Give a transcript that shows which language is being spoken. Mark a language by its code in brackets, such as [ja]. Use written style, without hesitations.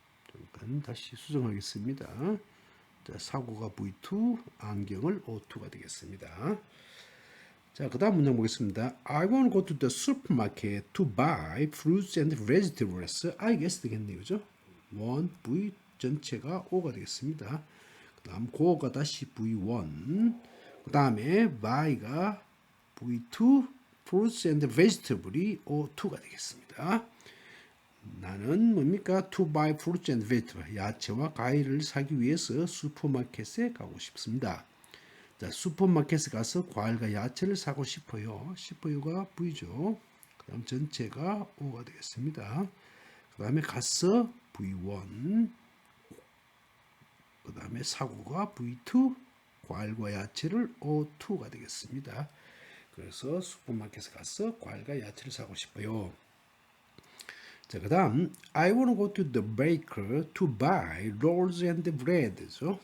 [ko] 잠깐 다시 수정하겠습니다. 자, 사고가 V2, 안경을 O2가 되겠습니다. 자, 그 다음 문장 보겠습니다. [en] I want to go to the supermarket to buy fruits and vegetables. I guess [ko] 되겠네요. 그죠? want, V 전체가 O가 되겠습니다. 그 다음 go가 다시 V1. 그 다음에 buy가 V2, fruits and vegetable이 O2가 되겠습니다. 나는 뭡니까? [en] To buy fruits and vegetables. [ko] 야채와 과일을 사기 위해서 슈퍼마켓에 가고 싶습니다. 자, 슈퍼마켓에 가서 과일과 야채를 사고 싶어요. 싶어요가 V죠. 그 다음 전체가 O가 되겠습니다. 그 다음에 가서 V1. 그 다음에 사고가 V2. 과일과 야채를 O2가 되겠습니다. 그래서 슈퍼마켓에 가서 과일과 야채를 사고 싶어요. 자, 그 다음 [en] I want to go to the baker to buy rolls and bread죠.